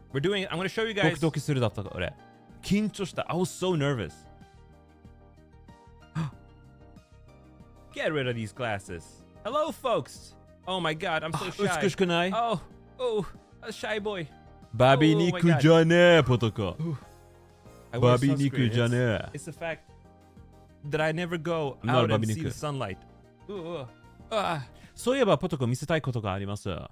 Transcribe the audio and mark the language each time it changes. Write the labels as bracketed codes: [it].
[en] I'm gonna show you guys. [ja] ドキドキするだったか、俺。緊張した。 [en] I was so nervous. Get rid of these glasses. Hello, folks. Oh my god, I'm so shy. [ja] 美しくない？ [en] Oh, a shy boy. [ja] バビ肉じゃねえ、ポトコ。バビ肉じゃねえ。 [en] It's the fact that I never go out and see the sunlight. [ja] そういえば、ポトコ見せたいことがあります。